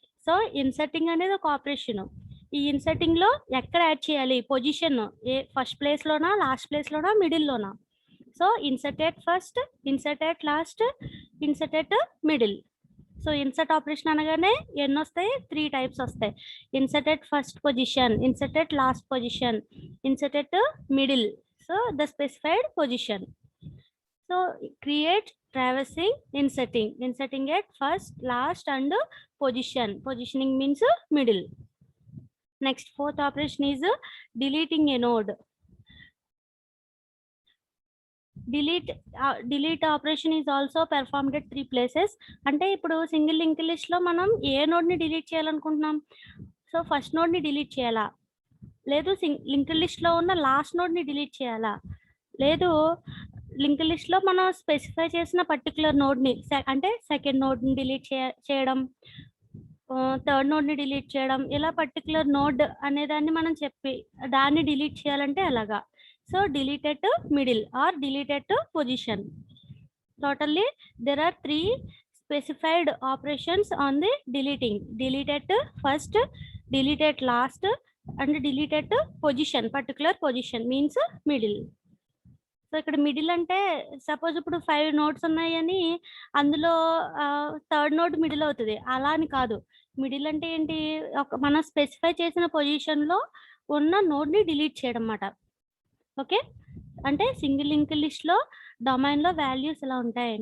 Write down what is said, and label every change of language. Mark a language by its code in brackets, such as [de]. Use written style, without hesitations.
[te] So inserting అనేది ఒక operation. ఈ ఇన్సర్టింగ్ లో ఎక్కడ యాడ్ చేయాలి, పొజిషన్ ఏ ఫస్ట్ ప్లేస్ లోనా, లాస్ట్ ప్లేస్ లోనా, మిడిల్ లోనా. [en] So insert at first, insert at last, insert at middle. [te] So insert operation అనగానే ఎన్ని వస్తాయి? 3 టైప్స్ వస్తాయి. [en] Insert at first position, insert at last position, insert at middle. So the specified position. So create, traversing, inserting at first, last and position. Positioning means middle. Next, fourth operation is deleting a node. Delete operation is also performed at 3 places. [te] అంటే ఇప్పుడు single link list లో మనం ఏ node ని delete చేయాలనుకుంటున్నాం? So first node ని delete చేయాలా, లేదు link list లో ఉన్న లాస్ట్ నోడ్ ని డిలీట్ చేయాలా, లేదు లింక్ లిస్ట్ లో మనం స్పెసిఫై చేసిన పర్టికులర్ నోడ్ ని అంటే సెకండ్ నోడ్ ని డిలీట్ చేయడం, థర్డ్ నోడ్ ని డిలీట్ చేయడం, ఇలా పర్టికులర్ నోడ్ అనే దాన్ని మనం చెప్పి దాన్ని డిలీట్ చేయాలంటే అలాగా. So [en] delete at middle or delete at position. Totally there are 3 specified operations on the deleting. Delete at first, delete at last and delete at position. Particular position means middle. [te] So ఇక్కడ middle అంటే suppose ఇప్పుడు 5 notes ఉన్నాయని అందులో third note middle అవుతుంది, అలా అని కాదు. Middle అంటే ఏంటి? మనం స్పెసిఫై చేసిన పొజిషన్ లో ఉన్న నోడ్ ని డిలీట్ చేయడం అన్నమాట. ఓకే, అంటే సింగిల్ లింక్ లిస్ట్ లో డొమైన్ లో వాల్యూస్ ఇలా ఉంటాయి.